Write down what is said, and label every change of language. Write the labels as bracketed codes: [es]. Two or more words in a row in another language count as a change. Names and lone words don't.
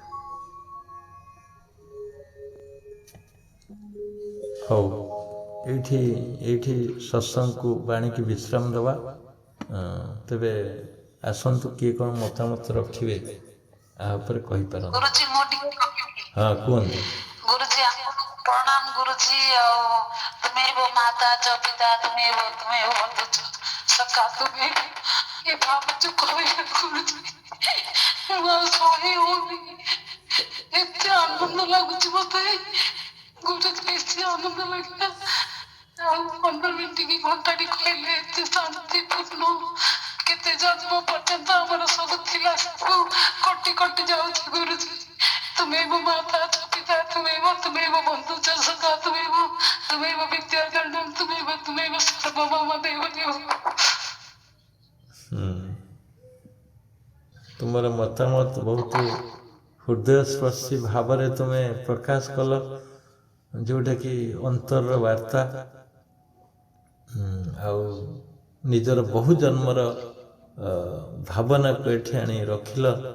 [or] ହଉ, ଏଇଠି ସତ୍ସଙ୍ଗକୁ ବାଣିକି ବିଶ୍ରାମ ଦେବା। ତେବେ ଆସନ୍ତୁ, କିଏ କ'ଣ ମତାମତ ରଖିବେ ଆ ଉପରେ କହିପାରନ୍ତି? ଗୁରୁଜୀ ମୁଁ ଟିକେ କହିବି। ହଁ, କୁହନ୍ତୁ। [hi] गुरुजी आपको प्रणाम गुरुजी। [or] ଆଉ ତୁମେ [hi] वो माता जो पिता तुम्हें वो बंधु जो सखा तुम्हें ये बाप जो [or] କହିଲେ ଗୁରୁजी, ମୁଁ ଆଉ ସହି ହଉନି। ଏତେ ଆନନ୍ଦ ଲାଗୁଛି ମତେ ଗୁରୁଜି, ବେଶୀ ଆନନ୍ଦ ଲାଗିଲା। ଆଉ 15 ମିନିଟ କି ଘଣ୍ଟାଟି କହିଲେ ଏତେ ଶାନ୍ତିପୂର୍ଣ୍ଣ। କେତେ ଜନ୍ମ ପର୍ଯ୍ୟନ୍ତ ଆମର ସବୁ ଥିଲା, ସବୁ କଟି କଟି ଯାଉଛି ଗୁରୁଜି। [hi] तुम्हें वो माता जो पिता, तुम्हें वो बंधु जो सखा, तुम्हें वो विद्यागणम, तुम्हें वो सर्वमम देव देव। [or] ତୁମର ମତାମତ ବହୁତ ହୃଦୟସ୍ପର୍ଶୀ ଭାବରେ ତୁମେ ପ୍ରକାଶ କଲ, ଯେଉଁଟାକି ଅନ୍ତରର ବାର୍ତ୍ତା। ଆଉ ନିଜର ବହୁ ଜନ୍ମର ଭାବନାକୁ ଏଠି ଆଣି ରଖିଲ।